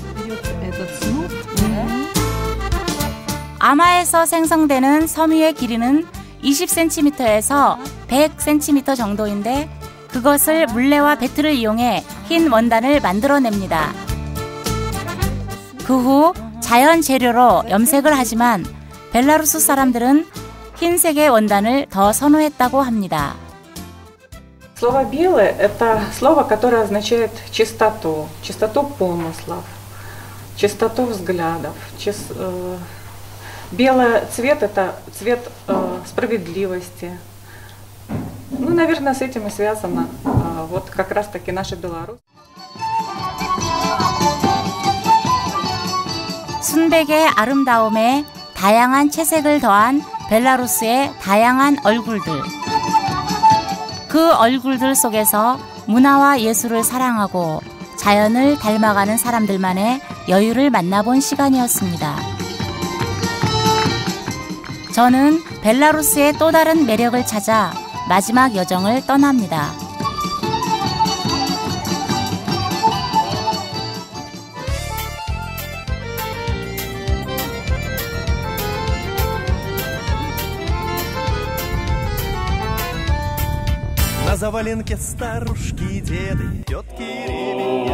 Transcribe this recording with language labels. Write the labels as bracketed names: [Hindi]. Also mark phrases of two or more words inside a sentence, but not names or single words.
[Korean] 아마에서 생성되는 섬유의 길이는 20cm에서 100cm 정도인데 그것을 물레와 배트를 이용해 흰 원단을 만들어냅니다. 그 후 자연 재료로 염색을 하지만 벨라루스 사람들은 흰색의 원단을 더 선호했다고 합니다. [Russian] Слово «белое» — это слово, которое означает чистоту, чистоту помыслов, чистоту взглядов. Белый цвет — это цвет справедливости. Ну, наверное, с этим и связано вот как раз-таки наша Беларусь. [Korean] 순백의 아름다움에 다양한 채색을 더한 벨라루스의 다양한 얼굴들. 그 얼굴들 속에서 문화와 예술을 사랑하고 자연을 닮아가는 사람들만의 여유를 만나본 시간이었습니다. 저는 벨라루스의 또 다른 매력을 찾아 마지막 여정을 떠납니다. [Russian] На заваленке старушки и деды, тетки и ребятня.